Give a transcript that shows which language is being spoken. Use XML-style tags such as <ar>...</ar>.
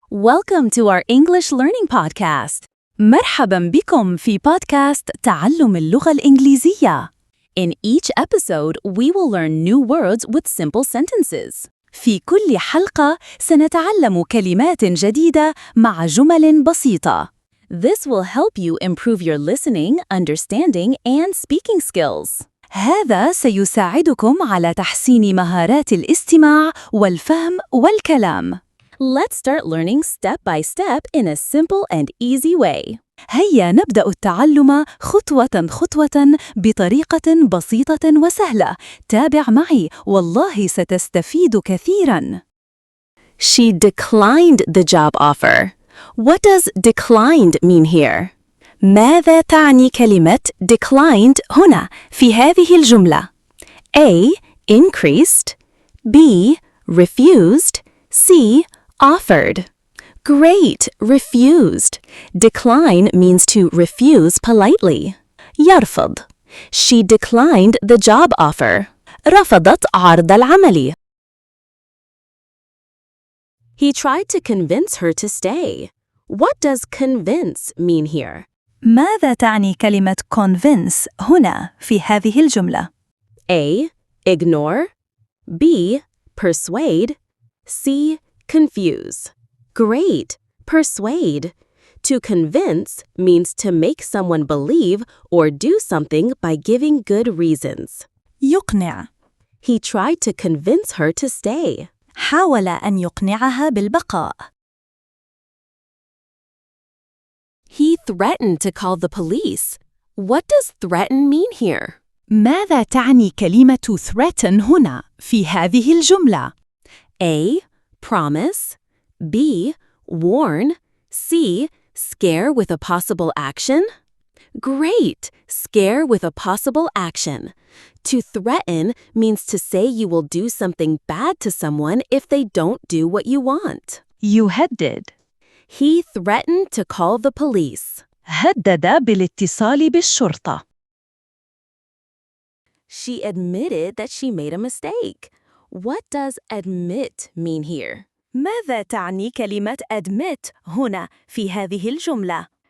<en>Welcome to our English learning podcast.</en> <ar>مرحباً بكم في بودكاست تعلم اللغة الإنجليزية.</ar> <en>In each episode, we will learn new words with simple sentences.</en> <ar>في كل حلقة سنتعلم كلمات جديدة مع جمل بسيطة.</ar> <en>This will help you improve your listening, understanding, and speaking skills.</en> <ar>هذا سيساعدكم على تحسين مهارات الاستماع والفهم والكلام.</ar> <en>Let's start learning step by step in a simple and easy way.</en> <ar>هيا نبدأ التعلم خطوة خطوة بطريقة بسيطة وسهلة. تابع معي والله ستستفيد كثيراً.</ar> <en>She declined the job offer. What does declined mean here?</en> <ar>ماذا تعني كلمة declined هنا في هذه الجملة؟ A.</ar> <en>Increased. B. Refused. C. Offered. Great, refused. Decline means to refuse politely.</en> <ar>يرفض.</ar> <en>She declined the job offer.</en> <ar>رفضت عرض العمل.</ar> <en>He tried to convince her to stay. What does convince mean here?</en> <ar>ماذا تعني كلمة convince هنا في هذه الجملة؟</ar> <en>A. Ignore. B. Persuade. C. Confuse. Great. Persuade. To convince means to make someone believe or do something by giving good reasons.</en> <ar>يقنع.</ar> <en>He tried to convince her to stay.</en> <ar>حاول أن يقنعها بالبقاء.</ar> <en>He threatened to call the police. What does threaten mean here?</en> <ar>ماذا تعني كلمة threaten هنا في هذه الجملة؟</ar> <en>A. Promise. B. Warn. C. Scare with a possible action. Great! Scare with a possible action. To threaten means to say you will do something bad to someone if they don't do what you want.</en> <ar>يهدد.</ar> <en>He threatened to call the police.</en> <ar>هدد بالاتصال بالشرطة.</ar> <en>She admitted that she made a mistake. What does admit mean here?</en> <ar>ماذا تعني كلمة admit هنا في هذه الجملة؟</ar>